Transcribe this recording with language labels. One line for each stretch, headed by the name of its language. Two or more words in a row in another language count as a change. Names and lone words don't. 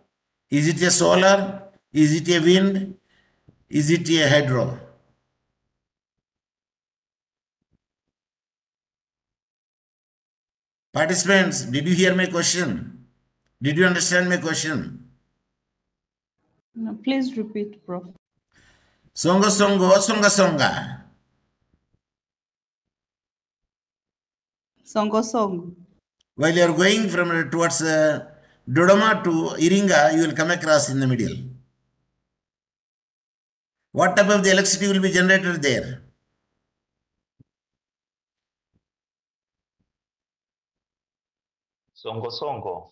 English: Is it a solar? Is it a wind? Is it a hydro? Participants, did you hear my question? Did you understand my question? No, please repeat, Prof. Songo songo, songa songa. Songo song. While you are going from towards Dodoma to Iringa, you will come across in the middle. What type of the electricity will be generated there? Songo Songo.